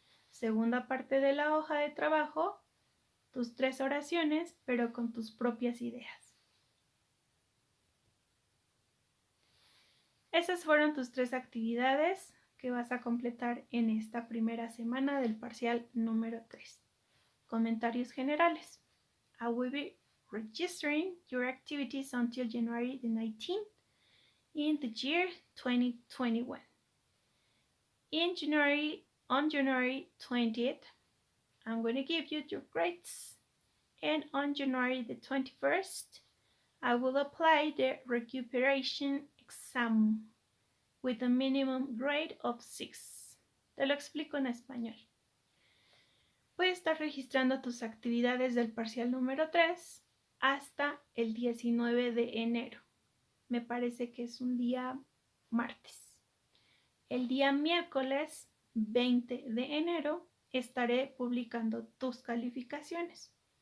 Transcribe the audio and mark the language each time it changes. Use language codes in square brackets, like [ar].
[es] Segunda parte de la hoja de trabajo, tus 3 oraciones, pero con tus propias ideas. Esas fueron tus 3 actividades que vas a completar en esta primera semana del parcial número 3. Comentarios generales. [en] I will be registering your activities until January the 19th in the year 2021. On January 20th, I'm going to give you your grades. And on January the 21st, I will apply the recuperation exam with a minimum grade of 6. [es] Te lo explico en español. Puedes estar registrando tus actividades del parcial número 3 hasta el 19 de enero. Me parece que es un día martes. El día miércoles 20 de enero estaré publicando tus calificaciones.